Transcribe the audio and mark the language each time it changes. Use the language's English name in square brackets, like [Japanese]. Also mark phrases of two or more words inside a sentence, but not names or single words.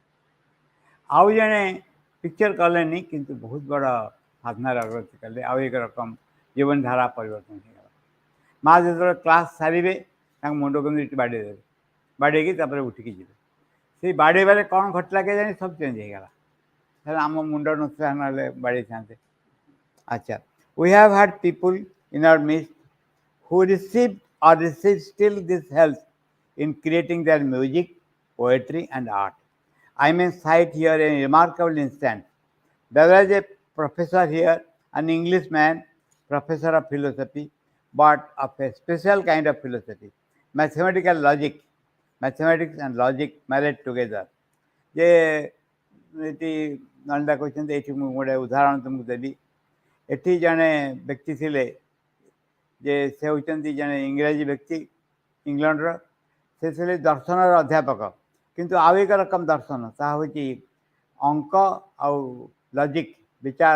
[Odia] ଆଉ ଜଣେ ପିକ୍ଚର କଲେନି, କିନ୍ତୁ ବହୁତ ବଡ଼ ସାଧନାର ଅଗ୍ରଗତି କଲେ, ଆଉ ଏକ ରକମ ଜୀବନଧାରା ପରିବର୍ତ୍ତନ ହେଇଗଲା। ମା ଯେତେବେଳେ କ୍ଲାସ୍ ସାରିବେ, ତାଙ୍କ ମୁଣ୍ଡକୁ ଏଠି ବାଡ଼େଇ ଦେବେ, ବାଡ଼େଇକି ତାପରେ ଉଠିକି ଯିବେ। ସେଇ ବାଡ଼େଇବାରେ କ'ଣ ଘଟିଲା କେଜାଣି, ସବୁ ଚେଞ୍ଜ ହେଇଗଲା। ଆମ ମୁଣ୍ଡ ନଥିଲା, ନହେଲେ ବାଡ଼େଇଥାନ୍ତେ। ଆଚ୍ଛା, [English] we have had people in our midst who received or receive still this help in creating their music, poetry and art. I may cite here a remarkable instance. There was a professor here, an Englishman, professor of philosophy, but of a special kind of philosophy, mathematics and logic married together. [Odia] ଯେ ଏଠି ନଳିତା କହିଛନ୍ତି, ଏଠି ମୁଁ ଗୋଟେ ଉଦାହରଣ ତୁମକୁ ଦେବି। ଏଠି ଜଣେ ବ୍ୟକ୍ତି ଥିଲେ, ଯେ ସେ ହେଉଛନ୍ତି ଜଣେ ଇଂରାଜୀ ବ୍ୟକ୍ତି, ଇଂଲଣ୍ଡର। ସେ ଥିଲେ ଦର୍ଶନର ଅଧ୍ୟାପକ, କିନ୍ତୁ ଆଉ ଏକ ରକମ ଦର୍ଶନ, ତାହା ହେଉଛି ଅଙ୍କ ଆଉ ଲଜିକ୍ ବିଚାର।